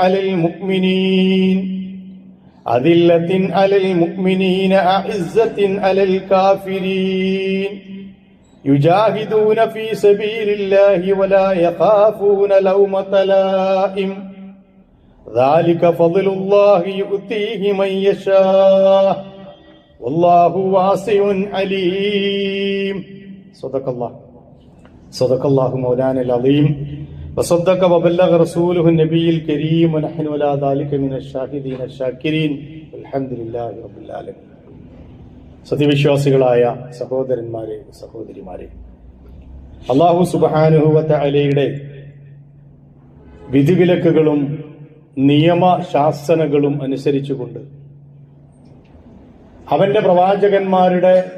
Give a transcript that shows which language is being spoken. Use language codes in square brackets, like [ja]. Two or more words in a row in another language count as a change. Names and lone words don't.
[ar] على المؤمنين أعزة على الكافرين يجاهدون في سبيل الله ولا يخافون لومة لائم ذلك فضل الله يؤتيه من يشاء والله واسع عليم. صدق الله مولانا العظيم وصدق وبلغ رسوله النبي الكريم ونحن على ذلك من الشاهدين الشاكرين والحمد لله رب العالمين. [ml] സത്യവിശ്വാസികളായ സഹോദരന്മാരെ, സഹോദരിമാരെ, അല്ലാഹു സുബ്ഹാനഹു വ തആലയുടെ വിധിവിലക്കുകളും നിയമശാസനകളും അനുസരിച്ചുകൊണ്ട് അവന്റെ പ്രവാചകന്മാരുടെ